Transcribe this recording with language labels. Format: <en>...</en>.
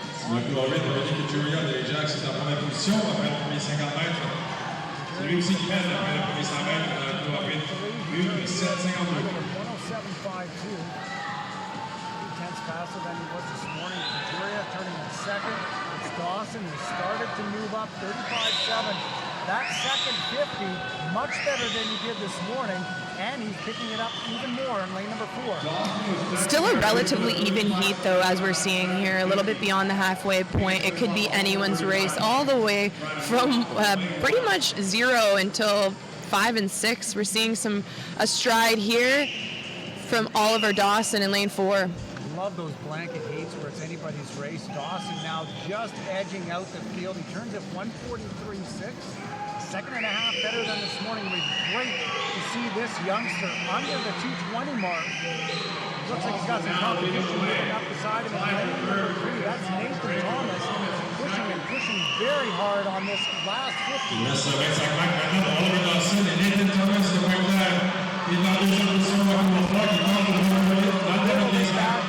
<fr>Le Corée de Brody Couturier de Ajax est en première position après le premier 50 mètres. C'est lui aussi qui mène après le premier 100 mètres dans le coup rapide. 1:07.52. 107.52.</fr> <en>2 tenths faster than he was this morning. Kajiria turning in second. It's Dawson who started to move up 35.7. That second 50, much better than he did this morning, and he's picking it up even more in lane number 4. Still a relatively even heat, though, as we're seeing here, a little bit beyond the halfway point. It could be anyone's race, all the way from pretty much 0 until 5 and 6. We're seeing a stride here from Oliver Dawson in lane 4. Love those blanket heats where it's anybody's race. Dawson now just edging out the field. He turns at 143.6. Second and a half better than this morning. It was great to see this youngster under the 220 mark. Looks like he's got some competition moving up beside him in lane number 3. That's Nathan Thomas pushing very hard on this last 50.</en> <fr>Il reste 25 mètres maintenant de Oliver Dawson et Nathan Thomas de Pointe-Claire. Il est dans la deuxième position, Marco Lafleur, qui tente de revenir dans le dernier 15 mètres.</fr>